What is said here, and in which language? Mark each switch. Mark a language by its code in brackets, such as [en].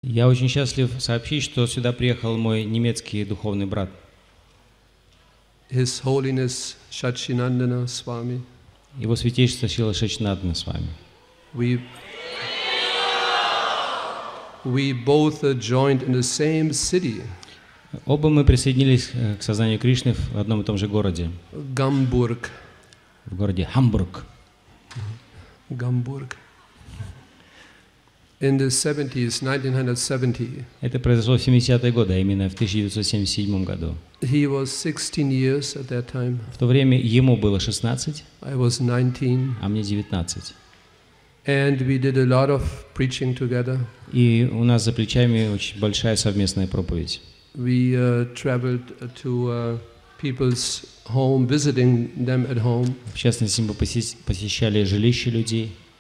[ru] Я очень счастлив сообщить, что сюда приехал мой немецкий духовный брат. [en] His Holiness Sachinandana Swami. [ru] Его святейшество Шрила Шачинандана Свами. [en] We both joined in the same city. [ru] Оба мы присоединились к Сознанию Кришны в одном и том же городе. Гамбург. В городе Гамбург. Гамбург. [en] In the 70s, 1970. [ru] Это произошло в 70-е годы, а именно в 1977 году. [en] He was 16 years at that time. [ru] В то время ему было 16, [en] I was 19. [ru] а мне 19. [en] And we did a lot of preaching together. [ru] И у нас за плечами очень большая совместная проповедь. [en] We traveled to people's home, visiting them at home. [ru] В частности, мы посещали жилища людей.